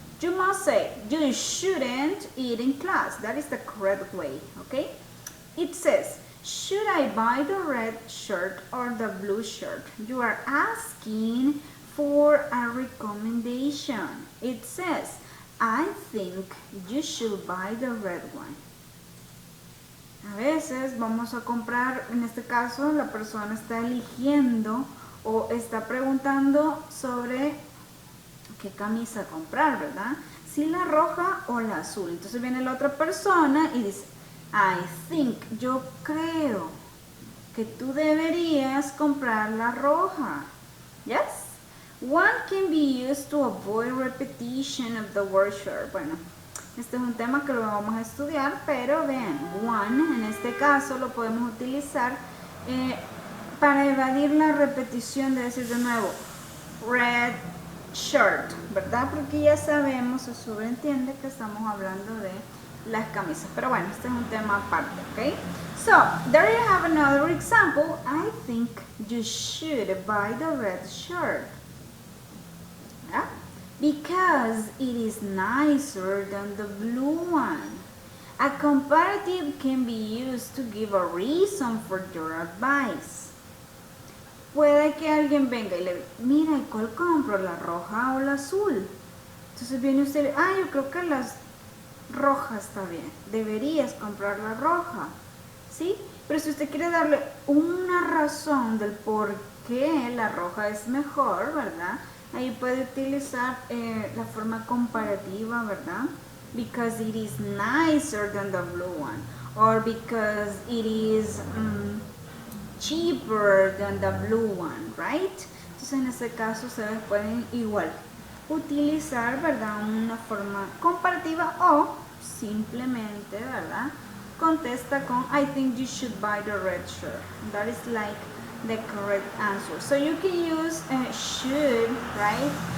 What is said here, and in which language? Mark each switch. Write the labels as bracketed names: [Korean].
[English] You must say you shouldn't eat in class. That is the correct way, okay? It says, should I buy the red shirt or the blue shirt? You are asking for a recommendation. It says, I think you should buy the red one. [Spanish] A veces vamos a comprar, en este caso la persona está eligiendo o está preguntando sobre qué camisa comprar, ¿verdad? Si la roja o la azul. Entonces viene la otra persona y dice, [English] I think, [Spanish] yo creo que tú deberías comprar la roja. [English] Yes? One can be used to avoid repetition of the word shirt. [Spanish] Bueno, este es un tema que lo vamos a estudiar, pero vean, one, en este caso lo podemos utilizar para evadir la repetición de decir de nuevo, [English] red shirt, [Spanish] ¿verdad? Porque ya sabemos, se sobreentiende que estamos hablando de las camisas. Pero bueno, este es un tema aparte, ¿ok? [English] So, there you have another example. I think you should buy the red shirt. Yeah? Because it is nicer than the blue one. A comparative can be used to give a reason for your advice. [Spanish] Puede que alguien venga y le diga, mira, ¿y cuál compro? ¿La roja o la azul? Entonces viene usted y dice, yo creo que la roja está bien. Deberías comprar la roja. ¿Sí? Pero si usted quiere darle una razón del por qué la roja es mejor, ¿verdad? Ahí puede utilizar la forma comparativa, ¿verdad? [English] Because it is nicer than the blue one. Or because it is cheaper than the blue one, right? [Spanish] Entonces en ese caso ustedes pueden igual utilizar, ¿verdad? Una forma comparativa o simplemente, ¿verdad? [English] Contesta con I think you should buy the red shirt. That is like the correct answer. So you can use should, right,